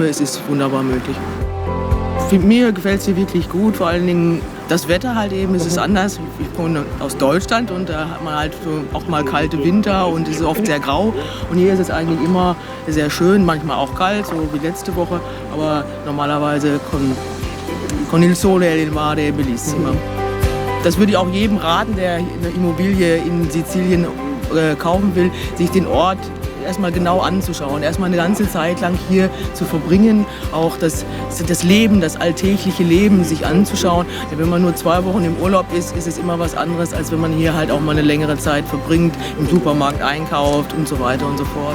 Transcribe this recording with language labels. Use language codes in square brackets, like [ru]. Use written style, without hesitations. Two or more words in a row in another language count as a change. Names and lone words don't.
[de] Es ist wunderbar möglich. Mir gefällt es hier wirklich gut, vor allen Dingen das Wetter halt eben, es ist anders. Ich komme aus Deutschland und da hat man halt auch mal kalte Winter und es ist oft sehr grau. Und hier ist es eigentlich immer sehr schön, manchmal auch kalt, so wie letzte Woche, aber normalerweise [it] con il sole e il mare bellissima. [de] Das würde ich auch jedem raten, der eine Immobilie in Sizilien kaufen will, sich den Ort erstmal genau anzuschauen, erstmal eine ganze Zeit lang hier zu verbringen, auch das Leben, das alltägliche Leben sich anzuschauen. Denn wenn man nur 2 Wochen im Urlaub ist, ist es immer was anderes, als wenn man hier halt auch mal eine längere Zeit verbringt, im Supermarkt einkauft und so weiter und so fort.